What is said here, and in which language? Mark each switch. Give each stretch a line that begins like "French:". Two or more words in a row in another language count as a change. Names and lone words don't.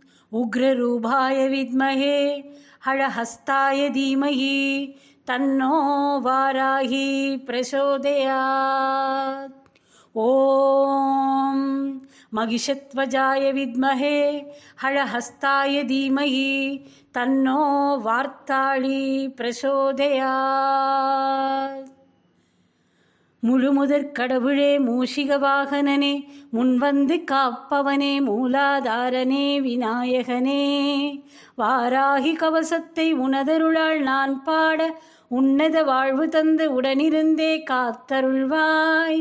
Sanskrit: उग्ररूपाय विद्महे हळहस्ताय धीमहि तन्नो वाराही प्रचोदयात्। ॐ महिषध्वजाय विद्महे हळहस्ताय धीमहि तन्नो वार्ताळी प्रचोदयात्।
Tamil: முழுமுதற் கடவுளே, மூஷிக வாகனனே, முன்வந்து காப்பவனே, மூலாதாரனே, விநாயகனே, வாராகி கவசத்தை உனதருளால் நான் பாட உன்னத வாழ்வு தந்து உடனிருந்தே காத்தருள்வாய்.